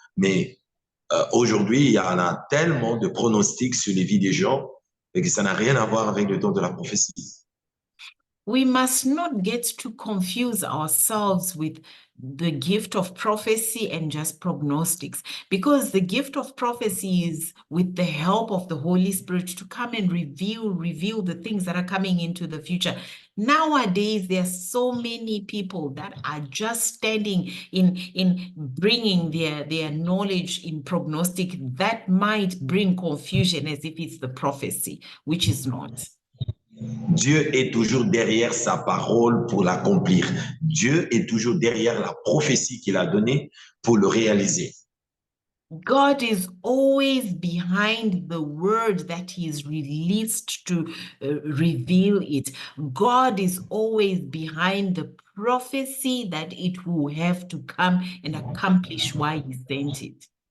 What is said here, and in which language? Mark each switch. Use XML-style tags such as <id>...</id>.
<fr>Mais aujourd'hui, il y en a tellement de pronostics sur les vies des gens et que ça n'a rien à voir avec le don de la prophétie.</fr> <en>We must not get to confuse ourselves with the gift of prophecy and just prognostics, because the gift of prophecy is with the help of the Holy Spirit to come and reveal the things that are coming into the future. Nowadays, there are so many people that are just standing in bringing their knowledge in prognostic that might bring confusion as if it's the prophecy, which is not.</en> <fr>Dieu est toujours derrière sa parole pour l'accomplir. Dieu est toujours derrière la prophétie qu'il a donnée pour le réaliser.</fr> <en>God is always behind the word that he is released to reveal it. God is always behind the prophecy that it will have to come and accomplish why he sent it.</en>